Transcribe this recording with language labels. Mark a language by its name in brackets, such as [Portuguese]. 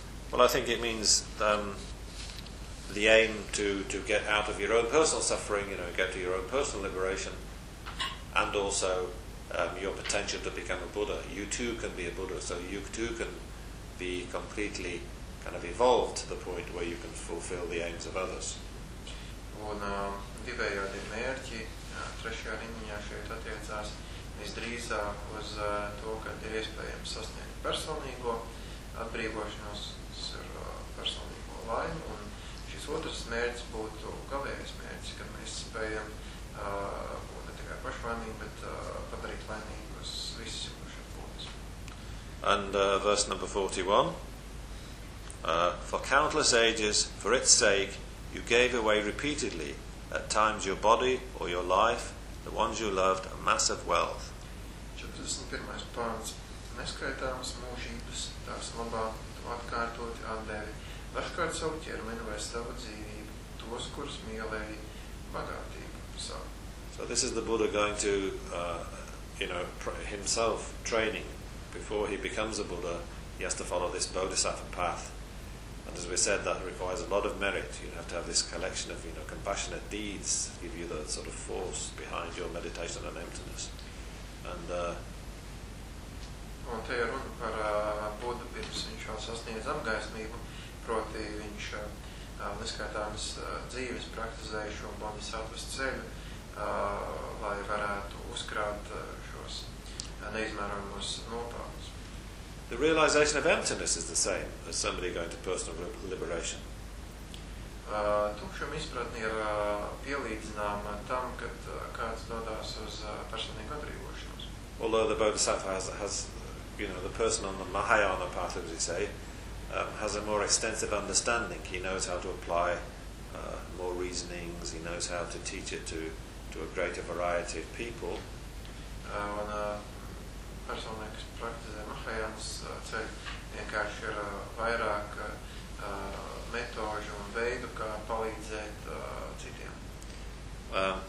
[English] Well, I think it means the aim to get out of your own personal suffering, you know, get to your own personal liberation, and also your potential to become a Buddha. You too can be a Buddha, so you too can be completely kind of evolved to the point where you can fulfill the aims of others. [Latvian] Un divējādi mērķi, trešajā riņiņā šeit attiecās visdrīzāk uz to, ka ir iespējams sasniegt personīgo atbrīvošanos, tas ir personīgo laimi, un šis otrs mērķis būtu galvējais mērķis, kad mēs spējam būt ne tikai pašvainīgi, bet padarīt vainīgus visus jūkušiem būtus. [English] And verse number 41. For countless ages, for its sake, you gave away repeatedly, at times your body or your life, the ones you loved, a mass of wealth. [Latvian] 41. Pārns. Neskaitāmas mūžības, tās labā, tu atkārtoti atdevi. Dažkārt savu ķermeni vai savu dzīvību, tos, kurus mīlēji, bagātību savu. [English] So this is the Buddha going to, you know, himself training. Before he becomes a Buddha, he has to follow this bodhisattva path. And as we said, that requires a lot of merit. You have to have this collection of, you know, compassionate deeds to give you the sort of force behind your meditation on emptiness. And [Latvian] un te runa par Buddha pirms viņš vēl sasniedz apgaismību, proti viņš neskaitāmas dzīves praktizēja šo bodhisattvas ceļu, lai varētu uzkrāt šos neizmērojamos nopelnus. [English] The realization of emptiness is the same as somebody going to personal liberation. [Latvian] Tukšuma izpratne ir pielīdzināma tam, kad kāds dodas uz personīgo atbrīvošanos. [English] Although the bodhisattva has you know, the person on the Mahayana path, as we say, has a more extensive understanding. He knows how to apply more reasonings, he knows how to teach it to a greater variety of people. [Latvian] Personai, kas praktizē Mahajānas ceļu, vienkārši ir vairāk metožu un veidu, kā palīdzēt citiem.